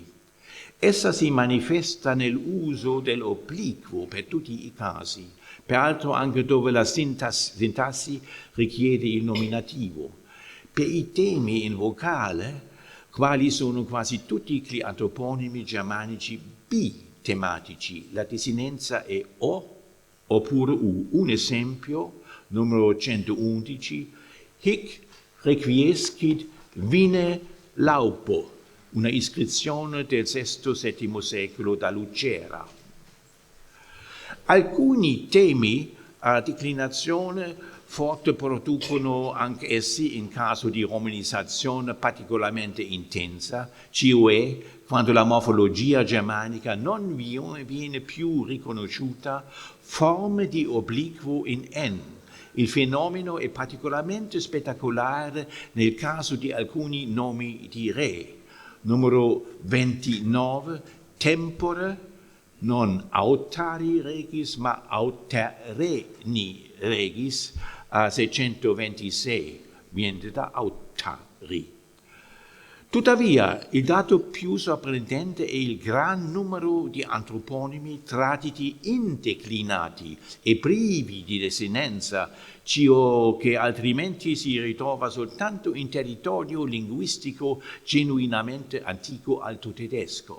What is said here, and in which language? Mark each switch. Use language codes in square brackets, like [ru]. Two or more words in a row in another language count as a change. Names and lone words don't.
[it] Essa si manifesta nell'uso dell'obliquo per tutti i casi, peraltro anche dove la sintassi richiede il nominativo. Per i temi in vocale, quali sono quasi tutti gli antroponimi germanici bitematici, la desinenza è O oppure U. Un esempio, numero 111, [la] hic requiescit vine laupo, [it] una iscrizione del VI-VII secolo da Lucera. Alcuni temi a declinazione forte producono anche essi in caso di romanizzazione particolarmente intensa, cioè quando la morfologia germanica non viene più riconosciuta, forme di obliquo in N. Il fenomeno è particolarmente spettacolare nel caso di alcuni nomi di re. Numero 29, [la] tempore non autari regis, ma autereni regis, [it] a 626, viene da autari. Tuttavia, il dato più sorprendente è il gran numero di antroponimi traditi indeclinati e privi di desinenza, ciò che altrimenti si ritrova soltanto in territorio linguistico genuinamente antico alto-tedesco.